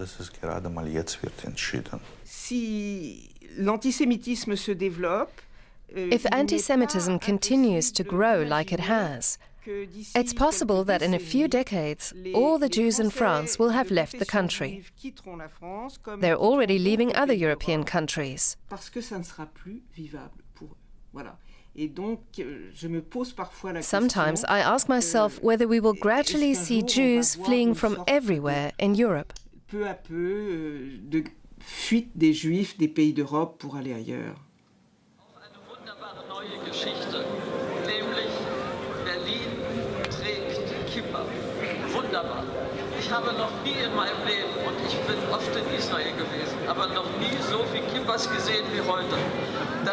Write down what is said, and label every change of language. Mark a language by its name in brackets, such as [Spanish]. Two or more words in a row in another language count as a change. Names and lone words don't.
[English] If anti-Semitism continues to grow like it has, it's possible that in a few decades, all the Jews in France will have left the country. They're already leaving other European countries. Sometimes I ask myself whether we will gradually see Jews fleeing from everywhere in Europe. [French] Fuite des Juifs des pays d'Europe pour aller ailleurs. [German] Geschichte, nämlich Berlin trägt Kippa. Wunderbar. Ich habe noch nie in meinem Leben, und ich bin oft in Israel gewesen, aber noch nie so viele Kippas gesehen wie heute.